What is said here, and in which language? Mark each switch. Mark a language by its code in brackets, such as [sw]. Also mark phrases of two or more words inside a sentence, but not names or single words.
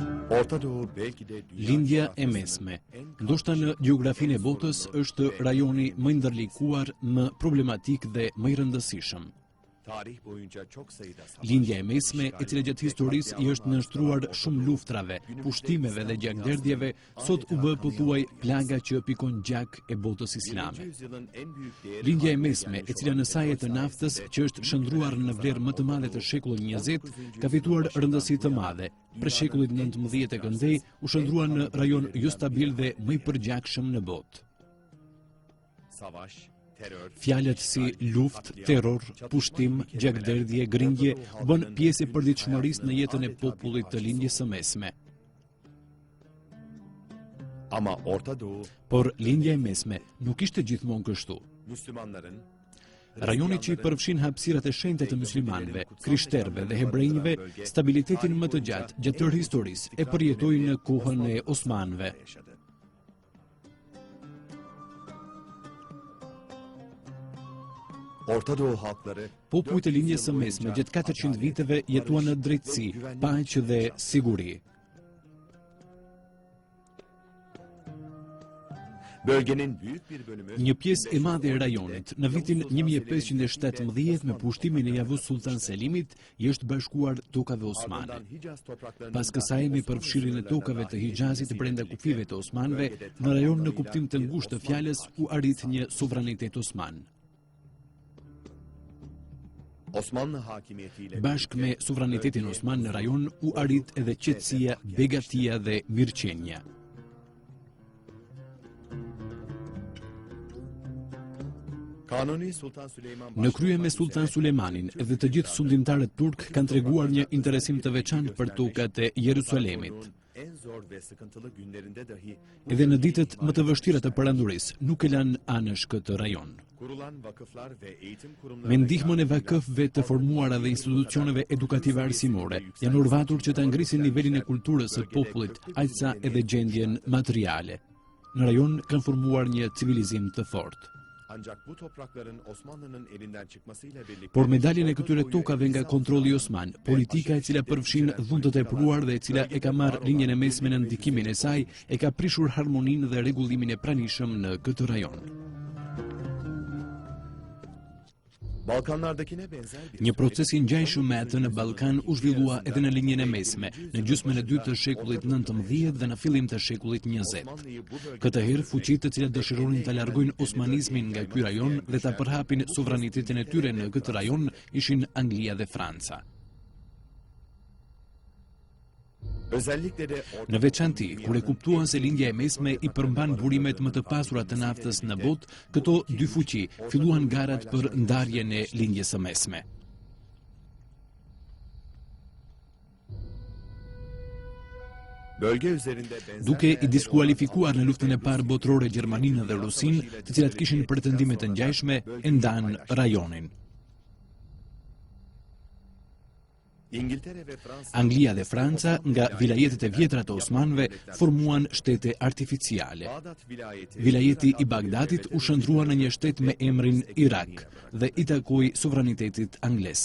[tr] Orta Doğu belki de dünya [sq] Lindja e [tr] coğrafyasının [sq] mesme. [tr] en [sq] Ndoshta në gjeografinë e botës është rajoni më i ndërlikuar, më problematik dhe më i rëndësishëm. [tr] tarih boyunca çok sayıda savaş, [sq] Lindja e mesme, e cila gjatë historisë i është nënshtruar shumë luftrave, pushtimeve dhe gjakderdhjeve, sot u bë pothuaj plaga që pikon gjak e botës 20. islame. [tr] yüzyılın en büyük değeri [sq] Lindja e [tr] haline [sq] mesme, [tr] gelmiş [sq] e cila në saj e të naftës, që është shndruar në vlerë më të madhe të shekullit 20, ka fituar rëndësi të madhe. Për shekullit 19 e këndej, u shndrua në rajon jo stabil dhe më i përgjakshëm në botë. [tr] savaş, terör, [sq] Fjalët si luft, terror, pushtim, gjakderdhje, grindje u bën pjesë e përditshmërisë në jetën e popullit të lindjes së mesme. [tr] ama Orta Doğu [sq] Por lindja e mesme nuk ishte gjithmonë kështu. [tr] Müslümanların [sq] Rajoni që i përfshin hapësirat e shenjta të muslimanëve, krishterëve dhe hebrejve, stabilitetin më të gjatë gjatë tërë historisë e përjetoi në kohën e Osmanëve. [tr] yaşadı. Orta Doğu halkları [sq] Popujt e lindjes së mesme gjatë 400 viteve jetuan në drejtësi, paqe dhe siguri. [tr] bölgenin büyük bir bölümü [sq] Një pjesë e madhe e rajonit në vitin 1517 me pushtimin e Yavuz Sultan Selimit i është bashkuar tokave osmane. [tr] ardından Hicaz topraklarının [sq] Pas kësaj me përfshirjen e tokave të Hijazit brenda kufive të Osmanëve, në rajon në kuptim të ngushtë të fjalës u arrit një suverenitet osman. [tr] Osmanlı hakimiyetiyle [sq] Bashkë me suverenitetin osman në rajon u arrit edhe qetësia, begatia dhe mirëqenia. [tr] Kanuni Sultan Süleyman [sq] Në krye me Sultan Sulejmanin dhe të gjithë sundimtarët turk kanë treguar një interesim të veçantë për tokat e Jerusalemit. [tr] en zor ve sıkıntılı günlerinde dahi [sq] Edhe në ditët më të vështira të perandorisë nuk e lanë anësh këtë rajon. [tr] kurulan vakıflar ve eğitim kurumları [sq] Me ndihmën e vakëfëve të formuara dhe institucioneve edukative arsimore, janë urvatur që ta ngrisin nivelin e kulturës së popullit, aqsa edhe gjendjen materiale. Në rajon kanë formuar një civilizim të fortë. [tr] ancak bu toprakların Osmanlı'nın elinden çıkmasıyla birlikte [sq] Por me daljen e këtyre tokave nga kontrolli osman, politika e cila përfshin dhun të tepruar dhe e cila e ka marrë linjën e mesme në ndikimin e saj, e ka prishur harmoninë dhe rregullimin e pranishëm në këtë rajon. [tr] Balkanlardakine benzer bir [sq] Një proces i ngjajshëm me atë në Ballkan u zhvillua edhe në linjën e mesme, në gjysmën e dytë të shekullit 19 dhe në fillim të shekullit 20. [tr] Osmanlı'yı bu bölgede [sq] Këtë herë fuqitë të cilat dëshironin ta largojnë osmanizmin nga ky rajon dhe ta përhapin suvranitetin e tyre në këtë rajon ishin Anglia dhe Franca. [tr] özellikle de Orta [sq] Në veçanti, kur e kuptuan se lindja e mesme i përmban burimet më të pasura të naftës në botë, këto dy fuqi filluan garat për ndarjen e lindjes së mesme. [tr] bölge üzerinde benzer [sq] Duke i [tr] değerleri [sq] diskualifikuar në luftën e parë botërore Gjermaninë dhe Rusinë, të cilat kishin pretendime të ngjashme, e ndan rajonin. [tr] İngiltere ve Fransa [sq] Anglia dhe Franca, nga vilajetet e vjetra të Osmanëve, formuan shtete artificiale. [tr] Bağdat vilayeti [sq] Vilajeti i Bagdatit u shndrua në një shtet me emrin Irak dhe i takoi suvranitetit angles.